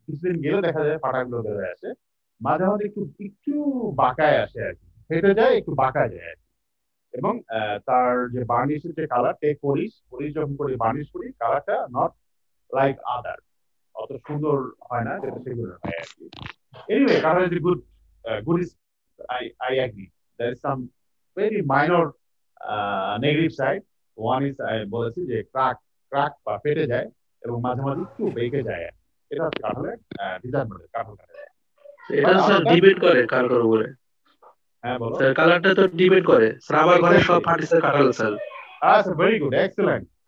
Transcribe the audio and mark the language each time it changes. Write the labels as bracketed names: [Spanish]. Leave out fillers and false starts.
[Bangla] কিছুদিন গেলে দেখা যায় ফাটাগুলো বের হয়ে আসে, মাঝে মাঝে একটু একটু বাঁকায় আসে আর কি, ফেটে যায়, একটু বাঁকা যায় আর কি। এবং তার যে বার্নিশের যে কালার, পলিশ যখন করি, বার্নিশ করি, কালারটা [English] not like other, [Bangla] অত সুন্দর হয় না যেটা সেগুলো হয় আর কি। [English] Anyway, colour is good, good is, I agree. There is some very minor negative side. One is [Bangla] বলেছি যে ক্রাক বা ফেটে যায় এবং মাঝে মাঝে একটু বেঁকে যায়। এটা হচ্ছে কাঁঠালের ডিসঅ্যাডভান্টেজ, কাঁঠাল কাঠের। এটা স্যার ডিবেট করে কার কার উপরে। হ্যাঁ বলো স্যার কালারটা তো ডিবেট করে স্যার, আমার ঘরে সব ফার্নিচার কাঁঠাল স্যার। আচ্ছা, ভেরি গুড, এক্সেলেন্ট।